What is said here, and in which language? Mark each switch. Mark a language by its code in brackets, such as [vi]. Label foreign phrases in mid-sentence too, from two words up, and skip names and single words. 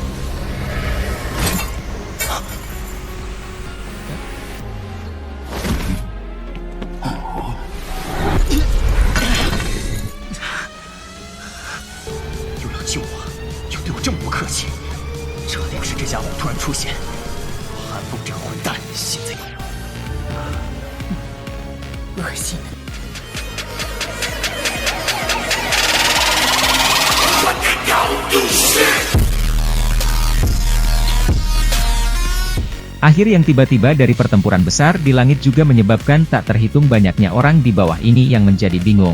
[zh] 又要救我，又对我这么不客气，这得是这家伙突然出现。韩风这个混蛋，现在恶心的。 [id] Akhir yang tiba-tiba dari pertempuran besar di langit juga menyebabkan tak terhitung banyaknya orang di bawah ini yang menjadi bingung.